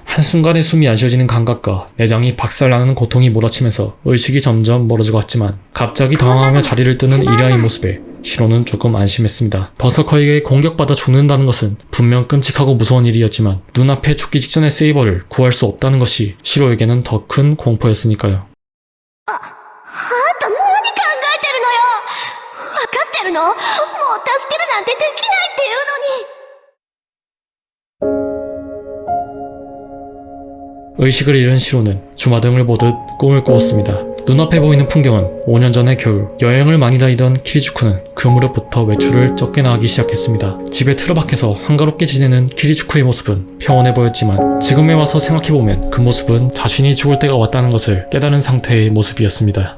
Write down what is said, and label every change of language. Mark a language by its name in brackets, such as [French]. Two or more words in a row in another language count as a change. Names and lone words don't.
[Korean] 한순간에 숨이 안 쉬어지는 감각과 내장이 박살나는 고통이 몰아치면서 의식이 점점 멀어지고 갔지만 갑자기 당황하며 자리를 뜨는 이리아의 모습에 시로는 조금 안심했습니다. 버서커에게 공격받아 죽는다는 것은 분명 끔찍하고 무서운 일이었지만 눈앞에 죽기 직전의 세이버를 구할 수 없다는 것이 시로에게는 더 큰 공포였으니까요. [Japanese] の？もう助けるなんてできないっていうのに。 [Korean] 의식을 잃은 시로는 주마등을 보듯 꿈을 꾸었습니다. 눈앞에 보이는 풍경은 5년 전의 겨울, 여행을 많이 다니던 키리츠쿠는 그 무렵부터 외출을 쫓겨나가기 시작했습니다. 집에 틀어박혀서 한가롭게 지내는 키리츠쿠의 모습은 평온해 보였지만 지금에 와서 생각해보면 그 모습은 자신이 죽을 때가 왔다는 것을 깨달은 상태의 모습이었습니다.